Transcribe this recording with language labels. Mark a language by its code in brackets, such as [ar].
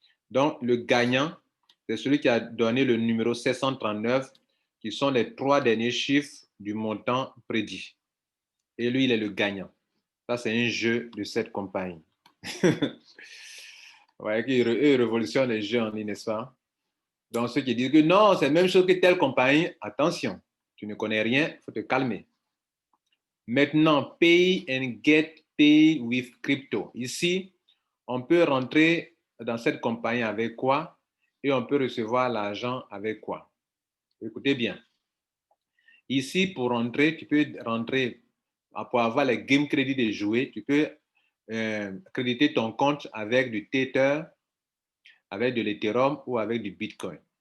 [fr] Donc, le gagnant, c'est celui qui a donné le numéro 739, qui sont les 3 derniers chiffres du montant prédit. Et lui, il est le gagnant. Ça, c'est un jeu de cette compagnie. Ouais, ils révolutionnent les jeux en ligne, n'est-ce pas? Donc, ceux qui disent que non, c'est la même chose que telle compagnie, attention, tu ne connais rien, il faut te calmer. Maintenant, [en] pay and get paid with crypto. [fr] Ici, on peut rentrer dans cette compagnie avec quoi et on peut recevoir l'argent avec quoi. Écoutez bien. Ici, pour rentrer, tu peux rentrer, pour avoir les game crédits de jouer, tu peux créditer ton compte avec du Tether, avec de l'Ethereum ou avec du Bitcoin.